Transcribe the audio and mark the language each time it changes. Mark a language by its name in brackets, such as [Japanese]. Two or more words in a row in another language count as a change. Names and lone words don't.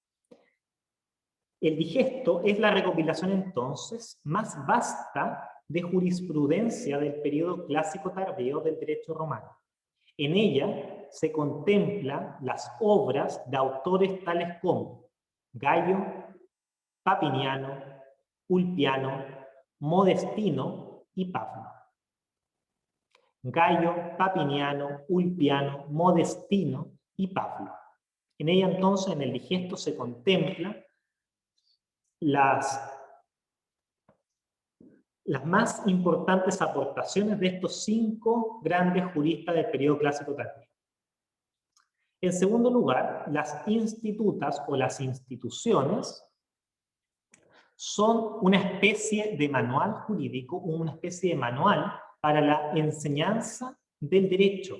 [Spanish] El digesto es la recopilación entonces más vasta de jurisprudencia del periodo clásico tardío del derecho romano. En ella se contemplan las obras de autores tales como Gayo, Papiniano, Ulpiano, Modestino y Pafno. Gayo, Papiniano, Ulpiano, Modestino y Pafno. En ella entonces, en el digesto, se contempla las las más importantes aportaciones de estos 5 grandes juristas del periodo clásico tardío. En segundo lugar, las institutas o las instituciones son una especie de manual jurídico, una especie de manual para la enseñanza del derecho.